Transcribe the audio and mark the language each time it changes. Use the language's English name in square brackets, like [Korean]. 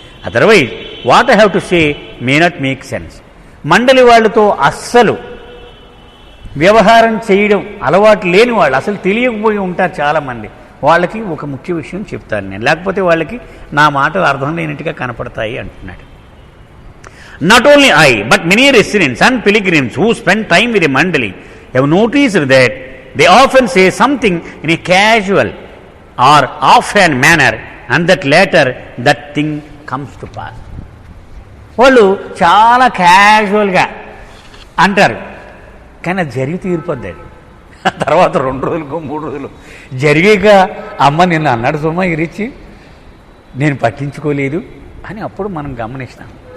[English] Otherwise what I have to say may not make sense. [Telugu] మండలి వాళ్ళతో అస్సలు వ్యవహారం చేయడం అలవాటు లేని వాళ్ళు, అసలు తెలియకపోయి ఉంటారు చాలామంది, వాళ్ళకి ఒక ముఖ్య విషయం చెప్తాను నేను, లేకపోతే వాళ్ళకి నా మాటలు అర్థం లేనట్టుగా కనపడతాయి అంటున్నాడు. [English] Not only I but many residents and pilgrims who spend time with a mandali have noticed that they often say something in a casual or offhand manner and that later that thing comes to pass. [Telugu] వాళ్ళు చాలా క్యాజువల్గా అంటారు, కానీ అది జరిగి తీరిపోద్ది. అది తర్వాత 2 రోజులకు 3 రోజులు జరిగాక అమ్మ నిన్ను అన్నాడు సుమా ఇరిచి నేను పట్టించుకోలేదు అని అప్పుడు మనం గమనిస్తాం.